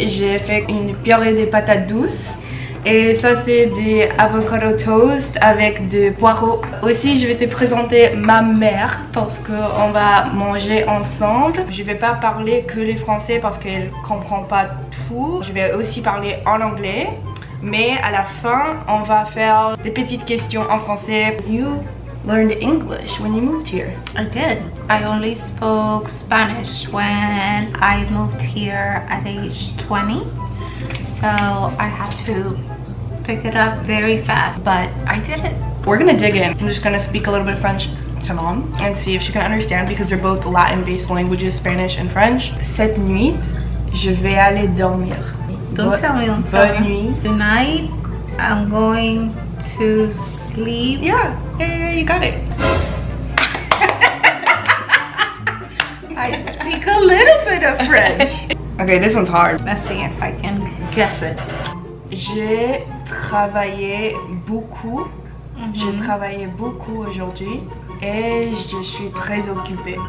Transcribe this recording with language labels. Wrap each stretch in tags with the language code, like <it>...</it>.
<fr>J'ai fait une purée de patates douces. Et ça, c'est des avocado toast avec des poireaux. Aussi, je vais te présenter ma mère parce qu'on va manger ensemble. Je vais pas parler que les français parce qu'elle comprend pas tout. Je vais aussi parler en anglais. Mais à la fin, on va faire des petites questions en français.</fr> <en>You learned English when you moved here. I did. I only spoke Spanish when I moved here at age 20. So I had to pick it up very fast, but I did it. We're gonna dig in. I'm just gonna speak a little bit of French to mom and see if she can understand because they're both Latin-based languages, Spanish and French.</en> <fr>Cette nuit, je vais aller dormir.</fr> <en>Don't tell me, don't tell</en> <fr>Bonne</fr> <en>me.</en> <fr>nuit.</fr> <en>Tonight, I'm going to sleep. Yeah, you got it. I speak a little bit of French. Okay, this one's hard. Let's see if I can guess it.</en> <fr>J'ai travaillé beaucoup. J'ai travaillé beaucoup aujourd'hui et je suis très occupée.</fr>